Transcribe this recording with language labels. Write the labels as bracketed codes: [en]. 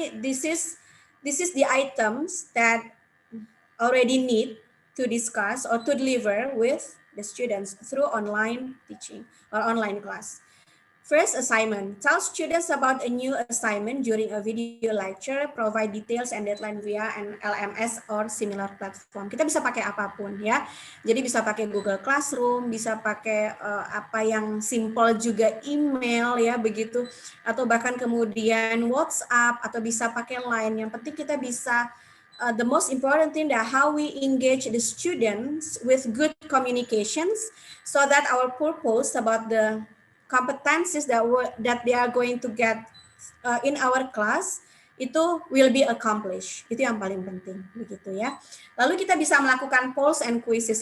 [en] This is the items that already need to discuss or to deliver with the students through online teaching or online class. First assignment, tell students about a new assignment during a video lecture, provide details and deadline via an LMS or similar platform. [id] Kita bisa pakai apapun ya. Jadi bisa pakai Google Classroom, bisa pakai apa yang simple juga email ya begitu, atau bahkan kemudian WhatsApp, atau bisa pakai Line. Yang penting kita bisa [en] the most important thing that how we engage the students with good communications so that our purpose about the competencies that they are going to get in our class itu will be accomplished. [id] Itu yang paling penting begitu ya. Lalu kita bisa melakukan [en] polls and quizzes.